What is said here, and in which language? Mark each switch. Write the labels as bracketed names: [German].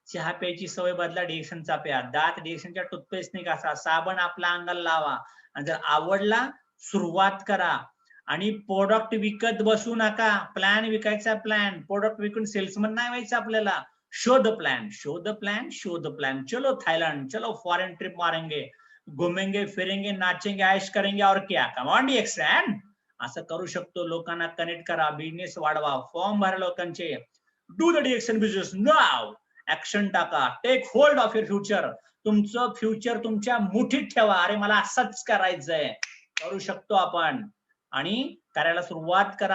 [Marathi] चहा प्यायची सवय बदला, डीएक्शनचा प्या. दात डीएक्शनच्या टूथपेस्टने घासा, साबण आपल्या अंगाला लावा, आणि जर आवडला सुरुवात करा. आणि प्रोडक्ट विकत बसू नका, प्लॅन विकायचा, प्लॅन. प्रोडक्ट विकून सेल्समन नाही व्हायचं आपल्याला. शोध प्लॅन, शोध प्लॅन, शोध प्लॅन. [Hindi] चलो थायलंड, चलो फॉरेन ट्रिप मारेंगे, घुमेंगे फिरेंगे, नाचेंगे, ऐश करेंगे, और क्या. [English] Come on डीएक्शन. [Marathi] असं करू शकतो. लोकांना कनेक्ट करा, बिझनेस वाढवा, फॉर्म भरा लोकांचे. [English] Do the action business नाव. [Marathi] Action टाका, [English] Take hold of your future. [Marathi] तुमचं फ्युचर तुमच्या मुठीत ठेवा. अरे मला असंच करायचंय, करू शकतो आपण, आणि करायला सुरुवात करा.